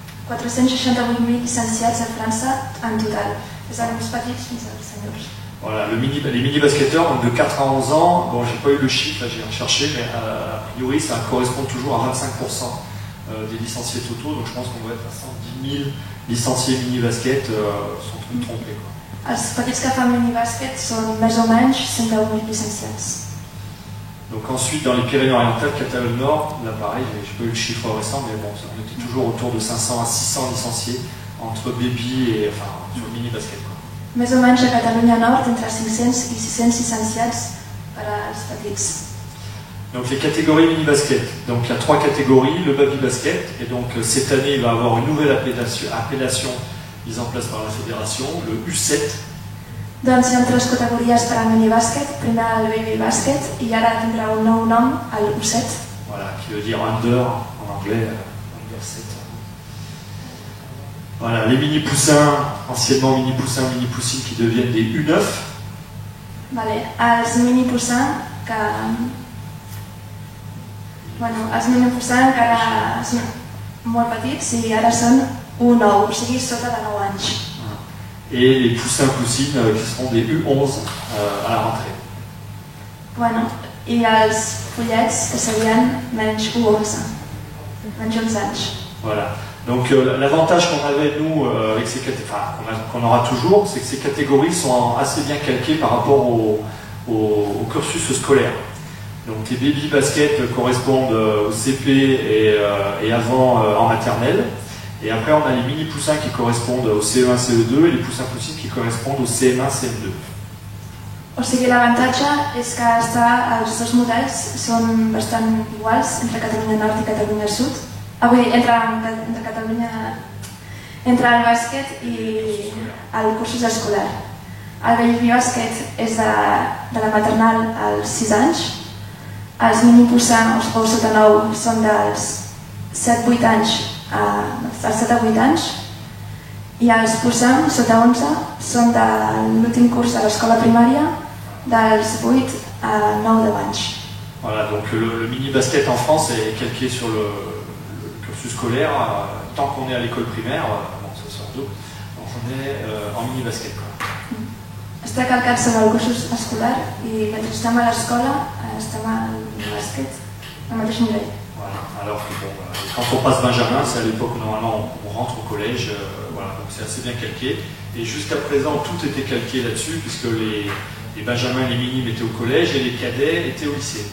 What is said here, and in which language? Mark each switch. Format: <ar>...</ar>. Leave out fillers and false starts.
<ca>468.000 licenciats a França en total, des alumnes petits fins als seniors.</ca> <fr>Voilà, les mini-basketteurs, donc de 4 à 11 ans, bon, j'ai pas eu le chiffre, là j'ai recherché, mais a priori ça correspond toujours à 25% des licenciés totaux, donc je pense qu'on va être à 110 000 licenciés mini-basket, sans trop me tromper. Quoi.</fr> <ca>Els petits que fan minibàsquet són més o menys 110.000 licenciats.</ca> <fr>Donc ensuite, dans les Pyrénées-Orientales, Catalogne Nord, là pareil, j'ai pas eu le chiffre récent, mais bon, on était toujours autour de 500 à 600 licenciés entre baby et enfin sur le mini-basket.</fr> <ca>Més o menys a Catalunya Nord, entre 500 i 600 licenciats per als petits.</ca> <fr>Donc les catégories mini-basket. Donc il y a 3 catégories, le baby basket, et donc cette année il va avoir une nouvelle appellation mise en place par la fédération, le U7.</fr> <ca>Doncs hi ha 3 categories per al minibàsquet, primer el baby basket i ara tindrà un nou nom, el U7.</ca> <fr>Voilà, qui veut dire under en anglais, under 7. Voilà, les mini-poussins, anciennement mini-poussins, mini-poussines qui deviennent des U9.</fr> <ca>Vale, els mini-poussins que... Bueno, els mini-poussins encara són molt petits i ara són U9, o sigui sota de 9 anys.</ca> <fr>Et les poussins-poussines qui seront des U11 à la rentrée.</fr> <ca>Bueno, i els pollets que serien menys 1 o 11, menys 11 anys.</ca> <fr>Voilà. Donc l'avantage qu'on avait nous avec ces catégories, qu'on aura toujours, c'est que ces catégories sont assez bien calquées par rapport au cursus scolaire. Donc les baby baskets correspondent au CP et avant en maternelle. Et après on a les mini poussins qui correspondent au CE1, CE2 et les poussins poussines qui correspondent au CM1, CM2.</fr> <ca>O sigui, l'avantatge és que els dos models són bastant iguals entre Catalunya Nord i Catalunya Sud. Vull dir, entre Catalunya, entre el bàsquet i el cursus escolar. El baby bàsquet és de la maternal als 6 anys, els mini poussins o sota 9 són dels 7-8 anys als 7 a 8 anys i els poussins sota 11 són de l'últim curs de l'escola primària dels 8 a 9 anys.</ca> <fr>Voilà, donc le mini basket en France est calqué sur le cursus scolaire tant qu'on est à l'école primaire, bon, ça sort d'eau, on est en mini basket.</fr> <ca>Està calcat sobre el cursus escolar i mentre estem a l'escola estem al bàsquet al mateix nivell.</ca> <fr>Voilà, alors que bon, quand on passe Benjamin, c'est à l'époque où normalement on rentre au collège, voilà, donc c'est assez bien calqué. Et jusqu'à présent, tout était calqué là-dessus, puisque les Benjamins et les minimes étaient au collège et les cadets étaient au lycée.</fr>